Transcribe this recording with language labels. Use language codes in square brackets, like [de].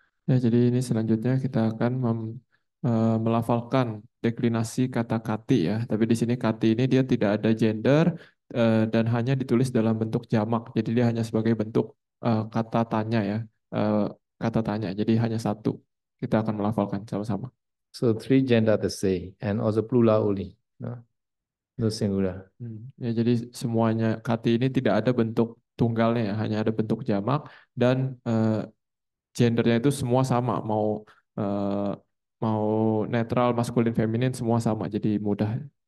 [id] Ya, jadi ini selanjutnya kita akan melafalkan deklinasi kata kati ya. Tapi di sini kati ini dia tidak ada gender dan hanya ditulis dalam bentuk jamak. Jadi dia hanya sebagai bentuk kata tanya ya. Eh, Kata tanya. Jadi hanya satu. Kita akan melafalkan sama-sama. [en] So three gender the same and also plural only, no? No singular. [id] Ya, jadi semuanya kati ini tidak ada bentuk tunggalnya ya, hanya ada bentuk jamak dan gendernya itu semua sama, eh, mau netral, maskulin, feminin semua sama, jadi mudah.